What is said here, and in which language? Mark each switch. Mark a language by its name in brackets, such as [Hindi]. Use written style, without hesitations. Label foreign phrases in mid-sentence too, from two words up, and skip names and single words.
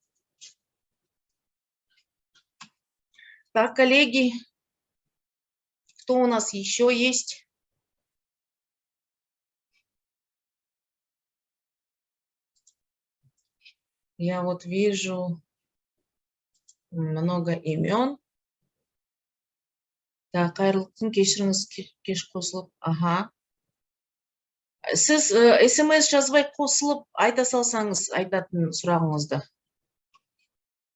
[Russian] Так, коллеги, кто у нас еще есть? Я вот вижу много имен. Так, [Kazakh] қайырлы күн, кешіріңіз, кеш қосылып. Ага. Сіз смс жазбай қосылып айта салсаңыз айтатын сұрағыңызды.